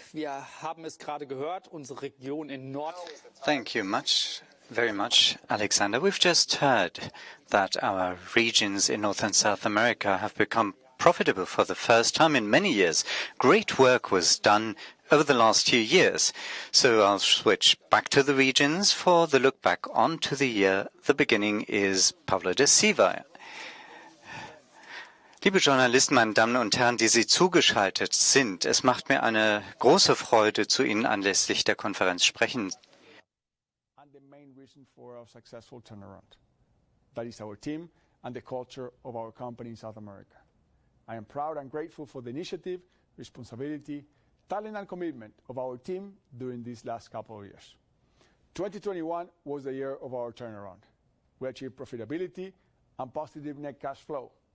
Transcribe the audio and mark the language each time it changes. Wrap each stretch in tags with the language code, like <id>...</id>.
<de>Wir haben es gerade gehört, unsere Region in Nord.</de> <en>Thank you very much, Alexander. We've just heard that our regions in North and South America have become profitable for the first time in many years. Great work was done over the last few years. So I'll switch back to the regions for the look back onto the year. The beginning is Pablo de Silva.</en> <de>Liebe Journalisten, meine Damen und Herren, die Sie zugeschaltet sind, es macht mir eine große Freude, zu Ihnen anlässlich der Konferenz sprechen.</de> <en>And the main reason for our successful turnaround. That is our team and the culture of our company in South America. I am proud and grateful for the initiative, responsibility, talent and commitment of our team during these last couple of years. 2021 was the year of our turnaround. We achieved profitability and positive net cash flow.</en>